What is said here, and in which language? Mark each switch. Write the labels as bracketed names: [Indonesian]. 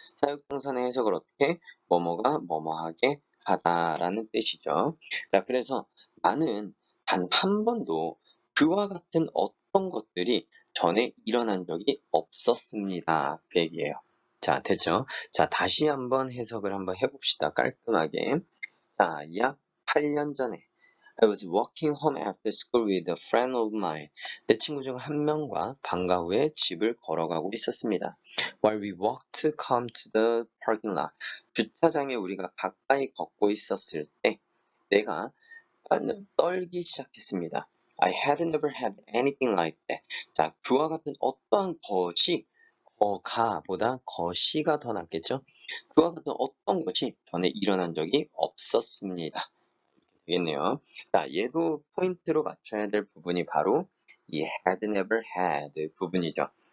[Korean] 사역동사의 해석을 어떻게? 뭐뭐가 뭐뭐하게 하다라는 뜻이죠. 자, 그래서 나는 단 한 번도 그와 같은 어떤 것들이 전에 일어난 적이 없었습니다. 그 얘기예요. 자, 됐죠? 자, 다시 한번 해석을 한번 해봅시다. 깔끔하게. 자, 약 8년 전에 [English] I was walking home after school with a friend of mine. [Korean] 내 친구 중 한 명과 방과 후에 집을 걸어가고 있었습니다. [English] While we walked to come to the parking lot. [Korean] 주차장에 우리가 가까이 걷고 있었을 때 내가 떨기 시작했습니다. [English] I had never had anything like that. [Korean] 자, 그와 같은 어떠한 것이 가보다 거시가 더 낫겠죠? 그와 같은 어떤 것이 전에 일어난 적이 없었습니다. 되겠네요. 자, 얘도 포인트로 맞춰야 될 부분이 바로 이 [English] had never had [Korean] 부분이죠.